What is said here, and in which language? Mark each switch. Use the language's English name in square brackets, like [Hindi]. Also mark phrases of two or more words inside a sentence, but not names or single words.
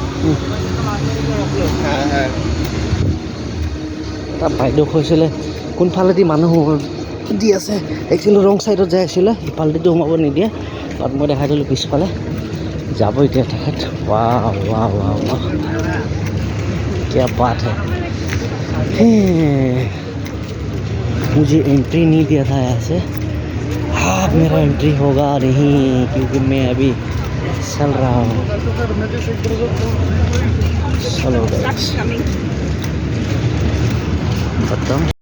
[Assamese] তাত বাইদেউ কৈছিলে কোনফালেদি মানুহ দি আছে, [English] actually wrong sideত [Assamese] যাই আছিলে, ইফালেদিতো সোমাব নিদিয়ে। তাত মই দেখাই দিলোঁ পিছফালে যাব এতিয়া তেখেত। [Hindi] वाह वाह वाह वाह क्या बात है। मुझे एंट्री नहीं दिया था यहाँ से, हाँ मेरा एंट्री होगा नहीं क्योंकि मैं अभी चल रहा हूँ। चलो खत्म।